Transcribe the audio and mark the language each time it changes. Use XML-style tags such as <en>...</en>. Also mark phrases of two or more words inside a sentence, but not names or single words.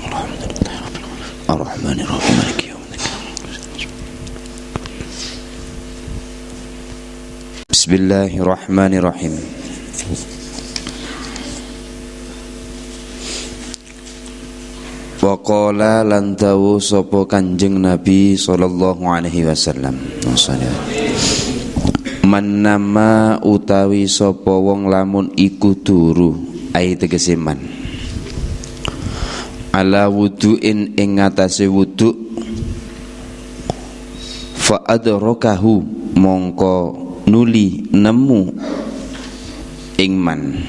<ar>الحمد لله رب العالمين الرحمن الرحيم مالك يوم الدين. بسم الله الرحمن الرحيم.</ar> <jv>Waqala lan dawu sapa Kanjeng Nabi</jv> <ar>صلى الله عليه وسلم. من نام</ar> <jv>utawi sapa wong lamun iku turu ai tegese man.</jv> <ar>على وضوء</ar> <jv>ing ngatasé wudu</jv> <ar>فأدركه</ar> <jv>mongko nuli nemu ing man.</jv>